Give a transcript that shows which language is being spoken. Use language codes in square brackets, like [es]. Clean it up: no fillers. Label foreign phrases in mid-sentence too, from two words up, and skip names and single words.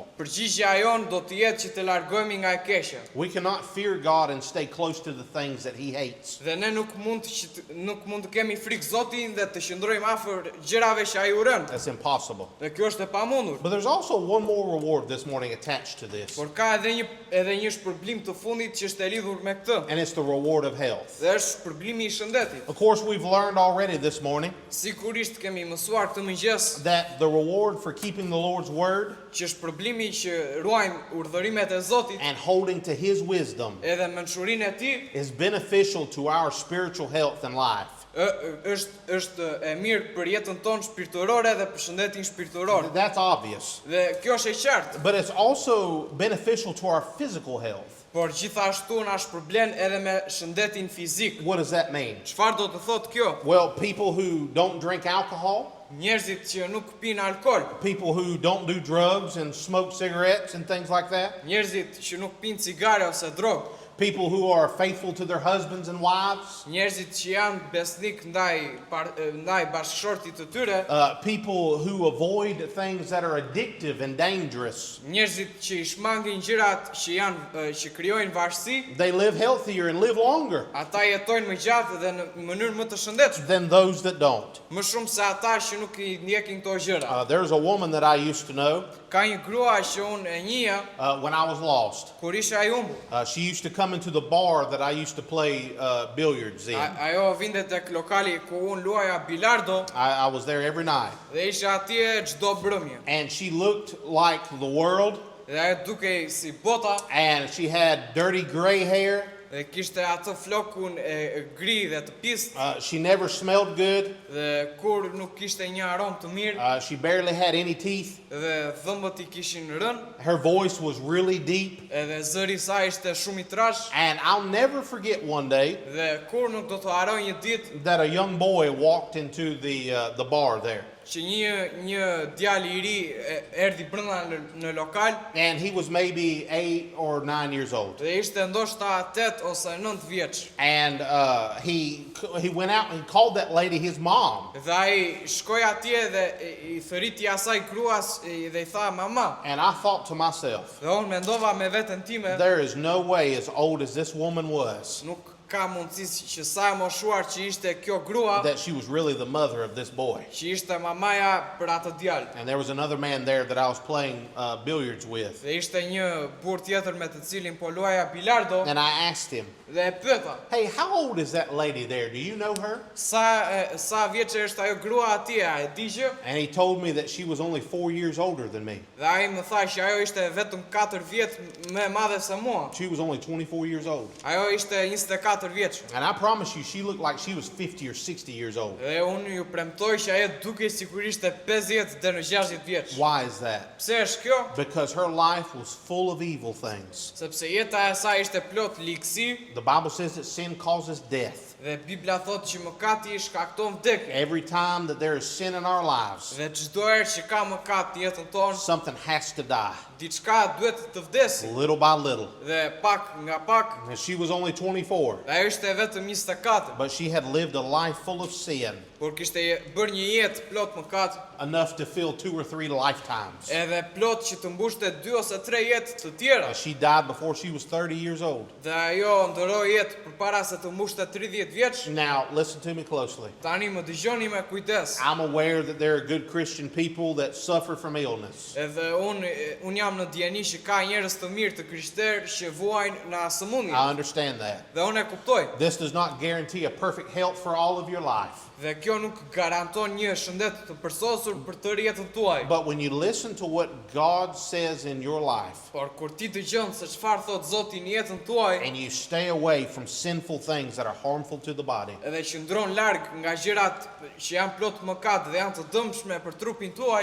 [sq] përgjigjja jon do të jetë që të largohemi nga e keqja. [en] We cannot fear God and stay close to the things that He hates. [sq] Dhe ne nuk mund të kemi frikë Zotin dhe të qëndrojmë afër gjërave që ai urren. [en] That's impossible. [sq] Dhe kjo është e pamundur. [en] But there's also one more reward this morning attached to this, [sq] Por ka edhe një shpërblim të fundit që është e lidhur me këtë. [en] and it's the reward of health. [sq] Dhe është shpërblimi I shëndetit. [en] Of course, we've learned already this morning [sq] Sigurisht kemi mësuar këtë mëngjes [en] that the reward for keeping the Lord's word [sq] që shpërblimi që ruajmë urdhërimet e Zotit [en] and holding to His wisdom [sq] edhe mençurinë e tij [en] is beneficial to our spiritual health and life. [sq] është e mirë për jetën tonë shpirtërore dhe për shëndetin shpirtëror. [en] That's obvious. [sq] Dhe kjo është e qartë. [en] But it's also beneficial to our physical health. [sq] Por gjithashtu na shpërblen edhe me shëndetin fizik. [en] What does that mean? [sq] Çfarë do të thotë kjo? [en] Well, people who don't drink alcohol, [sq] Njerëzit që nuk pinë alkol, [en] people who don't do drugs and smoke cigarettes and things like that, [sq] njerëzit që nuk pinë cigare ose drogë, [en] people who are faithful to their husbands and wives, [sq] njerëzit që janë besnik ndaj bashkëshortit të tyre, [en] people who avoid things that are addictive and dangerous. [sq] njerëzit që I shmangin gjërat që krijojnë varësi, [en] They live healthier and live longer [sq] ata jetojnë më gjatë dhe në mënyrë më të shëndetshme, [en] than those that don't. [sq] më shumë se ata që nuk I ndjekin këto gjëra. [en] There's a woman that I used to know [sq] Ka një grua që unë e njihja [en] when I was lost. [sq] kur isha I humbur. [en] She used to come into the bar that I used to play billiards in. [sq] Ajo vinte tek lokali ku unë luaja bilardo [en] I was there every night. [sq] dhe isha atje çdo mbrëmje. [en] And she looked like the world, [sq] Dhe ajo dukej si bota [en] and she had dirty gray hair. [sq] dhe kishte atë flokun e gri dhe të pistë [en] She never smelled good. [sq] dhe kur nuk kishte një aromë të mirë [en] She barely had any teeth. [sq] dhe dhëmbët I kishin rënë [en] Her voice was really deep. [sq] edhe zëri I saj ishte shumë I trash [en] And I'll never forget one day [sq] dhe kur nuk do të haroj një ditë [en] that a young boy walked into the bar there. [sq] që një djalë I ri erdhi brenda në lokal [en] And he was maybe 8 or 9 years old. [sq] dhe ishte ndoshta 8 ose 9 vjeç. [en] And he went out and called that lady his mom. [sq] Dhe ai shkoi atje dhe I thëriti asaj gruas dhe I tha mama. [en] And I thought to myself, [sq] Dhe unë mendova me veten time, [en] there is no way as old as this woman was, [sq] ka mundësi që sa e moshuar që ishte kjo grua, [en] that she was really the mother of this boy. [sq] që ishte mamaja për atë djalë. [en] And there was another man there that I was playing billiards with. [sq] Dhe ishte një burr tjetër me të cilin po luaja bilardo [en] And I asked him, [sq] dhe e pyeta, [en] hey, how old is that lady there? Do you know her? [sq] sa vjeçë është ajo grua atje, a e di që? [en] And he told me that she was only 4 years older than me. [sq] Dhe ai më tha që ajo ishte vetëm 4 vjet më e madhe se mua. [en] She was only 24 years old. [sq] Ajo ishte 24 vjeç. [en] And I promise you, she looked like she was 50 or 60 years old. [sq] Dhe unë ju premtoj që ajo dukej sigurisht e 50 deri në 60 vjeç. [en] Why is that? [sq] Pse është kjo? [en] Because her life was full of evil things. [sq] Sepse jeta e saj ishte plot ligësi [en] The Bible says that sin causes death. [sq] dhe Bibla thotë që mëkati i shkakton vdekje. [en] Every time that there is sin in our lives, [sq] Dhe çdo herë që ka mëkat në jetën tonë, [en] something has to die, [sq] diçka duhet të vdesë. [en] little by little. [sq] Dhe pak nga pak, [en] And she was only 24, [sq] dhe ajo ishte vetëm 24, [en] but she had lived a life full of sin, [sq] por kishte bërë një jetë plot mëkat, [en] enough to fill 2 or 3 lifetimes. [sq] edhe plot që të mbushte 2 ose 3 jetë të tjera. [en] She died before she was 30 years old. [sq] Dhe ajo ndëroi jetë përpara se të mbushte 30 vjeç. [en] Now, listen to me closely. [sq] Tani më dëgjoni me kujdes. [en] I'm aware that there are good Christian people that suffer from illness. [sq] Edhe unë jam në dieni që ka njerëz të mirë të krishterë që vuajnë në sëmundje. [en] I understand that. [sq] Dhe unë e kuptoj. [en] This does not guarantee a perfect health for all of your life. [sq] Dhe kjo nuk garanton një shëndet të përsosur për tërë jetën tuaj. [en] But when you listen to what God says in your life, [sq] Por kur ti dëgjon se çfarë thot Zoti në jetën tuaj, [en] and you stay away from sinful things that are harmful to the body, [sq] edhe qëndron larg nga gjërat që janë plot mëkat dhe janë të dëmshme për trupin tuaj